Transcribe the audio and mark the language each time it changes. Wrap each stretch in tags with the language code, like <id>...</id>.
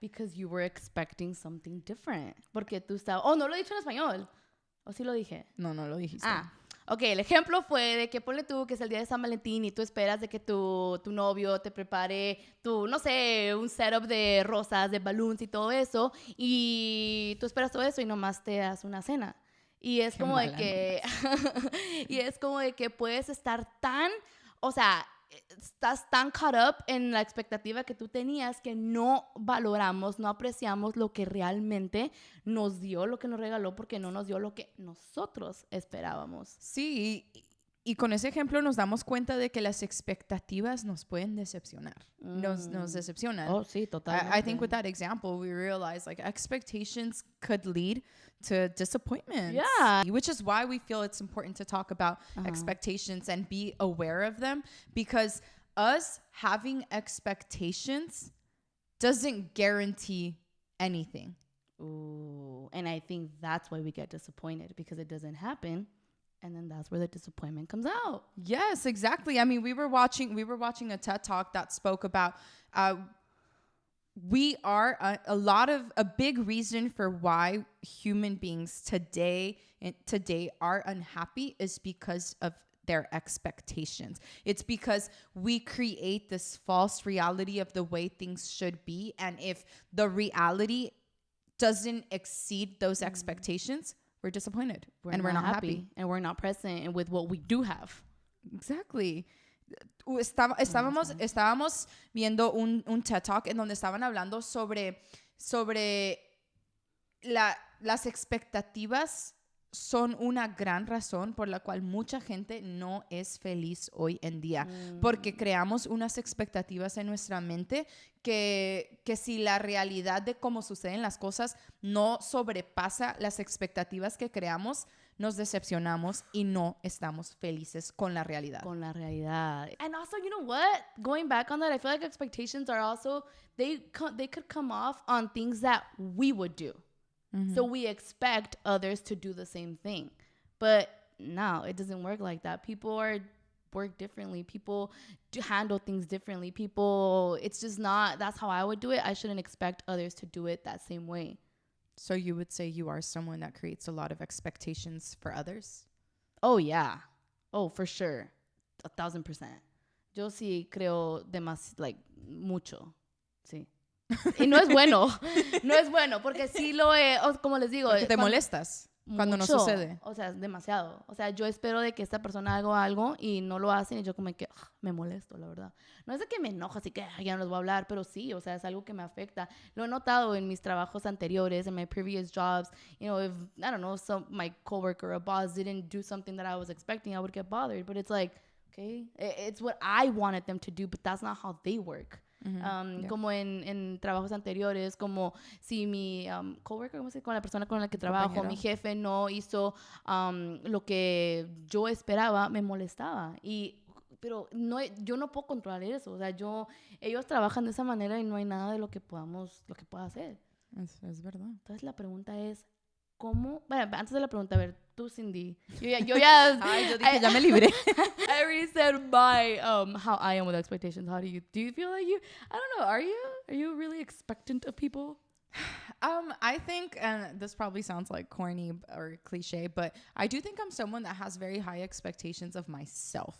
<en>Because you were expecting something different.</en> <es>Porque tú estabas... Oh, no lo he dicho en español. ¿O sí lo dije? No lo dijiste. Ok, el ejemplo fue de que ponle tú que es el día de San Valentín y tú esperas de que tu novio te prepare no sé, un setup de rosas, de balloons y todo eso, y tú esperas todo eso y nomás te das una cena. Y es como de que y es como de que puedes estar tan, o sea, estás tan</es> <en>caught up</en> <es>en la expectativa que tú tenías que no valoramos, no apreciamos lo que realmente nos dio, lo que nos regaló, porque no nos dio lo que nosotros esperábamos. Sí, y con ese ejemplo nos damos cuenta de que las expectativas nos pueden decepcionar. Nos decepcionan. Oh, sí, totalmente.</es> <en>I think with that example, we realize like expectations could lead to disappointment. Yeah. Which is why we feel it's important to talk about expectations and be aware of them, because us having expectations doesn't guarantee anything. Ooh, and I think that's why we get disappointed, because it doesn't happen. And then that's where the disappointment comes out. Yes, exactly. I mean, we were watching a TED Talk that spoke about we are a big reason for why human beings today are unhappy is because of their expectations. It's because we create this false reality of the way things should be, and if the reality doesn't exceed those expectations, we're disappointed and we're not happy and we're not present with what we do have. Exactly.</en> <es>Estábamos viendo un TED Talk en donde estaban hablando sobre las expectativas son una gran razón por la cual mucha gente no es feliz hoy en día, porque creamos unas expectativas en nuestra mente que si la realidad de cómo suceden las cosas no sobrepasa las expectativas que creamos, nos decepcionamos y no estamos felices con la realidad.</es> <en>And also, you know what? Going back on that, I feel like expectations are also, they could come off on things that we would do. So we expect others to do the same thing. But no, it doesn't work like that. People work differently. People handle things differently. It's just not, that's how I would do it. I shouldn't expect others to do it that same way. So you would say you are someone that creates a lot of expectations for others? Oh, yeah. Oh, for sure. 1,000%.</en> <es>Yo sí creo mucho. Sí. Y no es bueno, porque sí como les digo. Porque te molestas cuando no sucede. O sea, demasiado. O sea, yo espero de que esta persona haga algo y no lo hacen y yo como que me molesto, la verdad. No es de que me enojo, así que ya no les voy a hablar, pero sí, o sea, es algo que me afecta. Lo he notado en mis trabajos anteriores, en</es> <en>my previous jobs. You know, if, I don't know, my coworker or boss didn't do something that I was expecting, I would get bothered. But it's like, okay, it's what I wanted them to do, but that's not how they work.</en> <es>como en trabajos anteriores, como si mi coworker, ¿cómo se dice? Con la persona con la que trabajo, Compañero. mi jefe no hizo lo que yo esperaba, me molestaba. Pero no, yo no puedo controlar eso. O sea, ellos trabajan de esa manera y no hay nada de lo que pueda hacer. Es verdad. Entonces la pregunta es, ¿cómo? Bueno, antes de la pregunta, a ver, tú, Cindy. Yo ya Ay, yo dije, ya me libré.</es> <en>I already said my how I am with expectations. How do you feel like I don't know, are you really expectant of people? I think, and this probably sounds like corny or cliche, but I do think I'm someone that has very high expectations of myself.</en>